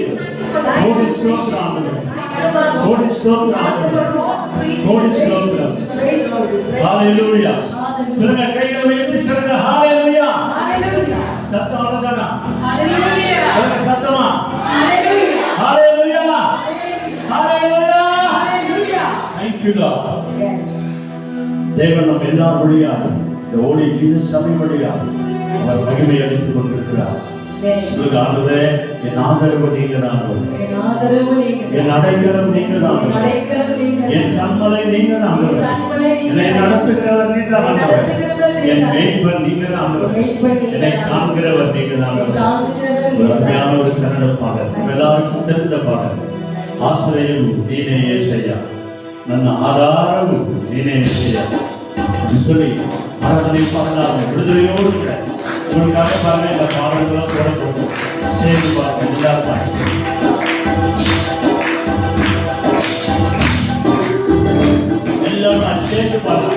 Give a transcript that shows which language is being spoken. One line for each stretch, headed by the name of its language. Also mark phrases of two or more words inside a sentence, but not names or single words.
Tamil: கோடி ஸ்தோத்திரம், கோடி ஸ்தோத்திரம், கோடி ஸ்தோத்திரம். ஹalleluya. சொல்லுங்க, கைகளை உயர்த்தி சொல்லுங்க ஹalleluya. சத்தம் அழகானா? ஹalleluya. சொல்லுங்க சத்தமா ஹalleluya, ஹalleluya, ஹalleluya, ஹalleluya.
English: Thank you Lord. Yes.
Tamil: தேவன் நம்ம எல்லார் வழியாக இந்த ஓடி ஜீசஸ் சபை வழியாக அவர் மகிமை அளித்துக் கொண்டிருக்கிறார். சொல்லுங்க, ஆண்டவரே என் ஆதரவு நீங்க தான், என் அடைக்கலம் நீங்க தான், என் கண்மலை நீங்க தான், என்னை நடத்துகிறவர் நீங்க தான், என் மேய்ப்பன் நீங்க தான், என்னை காண்கிறவர் நீங்க தான். அருமையான ஒரு கன்னட பாடல், எல்லாருக்கும் தெரிந்த பாடல்.
Kannada: ಆಸಿರಿಯಂ ನೀನೇ ಏಸಯ್ಯ, ನನ್ನ ಆಧಾರವು ನೀನೇ ಏಸಯ್ಯ
Tamil: என்று சொல்லி ஆராதனை பாடலாம். விடுதலையோடு இருக்கிற உங்களுக்காக பாருங்க, இந்த பாடல்களை போட போகும் சேர்ந்து பார்க்க எல்லாரும் எல்லாரும் சேர்ந்து பார்க்கலாம்.